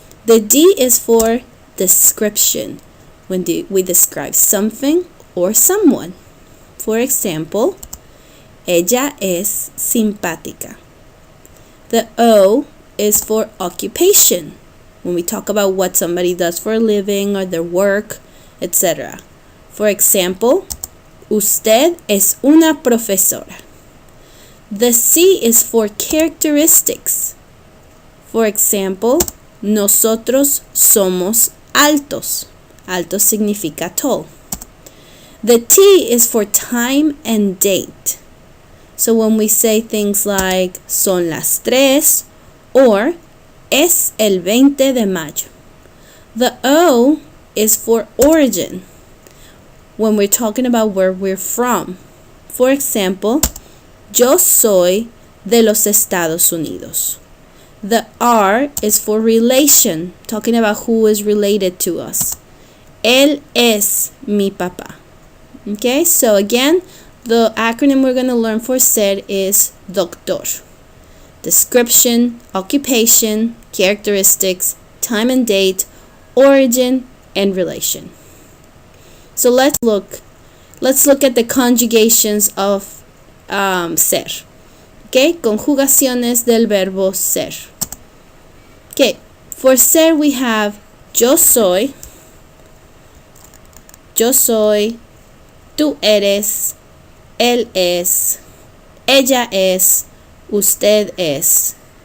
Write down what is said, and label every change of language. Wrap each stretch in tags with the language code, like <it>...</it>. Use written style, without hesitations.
<en>The D is for description, when we describe something or someone. For example,</en> <es>ella es simpática.</es> <en>The O is for occupation, when we talk about what somebody does for a living or their work, etc. For example,</en> <es>usted es una profesora.</es> <en>The C is for characteristics. For example,</en> <es>nosotros somos altos. Alto significa</es> <en>tall. The T is for time and date. So when we say things like</en> <es>son las 3 or es el 20 de mayo.</es> <en>The O is for origin, when we're talking about where we're from. For example,</en> <es>yo soy de los Estados Unidos.</es> <en>The R is for relation, talking about who is related to us.</en> <es>Él es mi papá.</es> <en>Okay, so again, the acronym we're going to learn for ser is doctor. Description, occupation, characteristics, time and date, origin, and relation. So let's look at the conjugations of ser.</en> <es>Okay, conjugaciones del verbo ser.</es> <en>Okay, for ser we have</en> <es>yo soy, tú eres, él es, ella es, usted es.</es>